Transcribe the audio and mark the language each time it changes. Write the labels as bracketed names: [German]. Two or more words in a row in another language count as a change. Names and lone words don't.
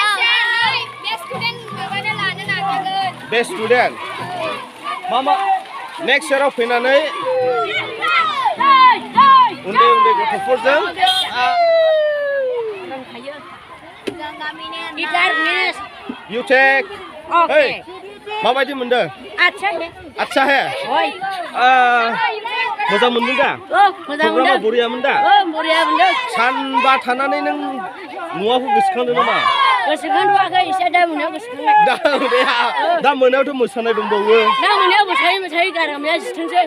[Bodo] बेस्ट स्टुडेन्ट मा नेक्स्ट इयाराव फैनानै उन्दै गथ'फोरजों [English] You take. [Bodo] Okay. Hey, माबायदि मोनदों? [Hindi] अच्छा है. [Bodo] मोजां मोनदों दा? मोजां मोनदों. बरियामोन दा? बरिया मोनदों. सानबा थानानै नों न'आवखौ गोसोखांदों नामा? गोसोखांथ'वाखै एसे दा मोनायाव गोसोखांबाय. दा मोनायावथ' मोसानाय दंबावो. दा मोनायाव मोसायै गारामाया जिथोंसै.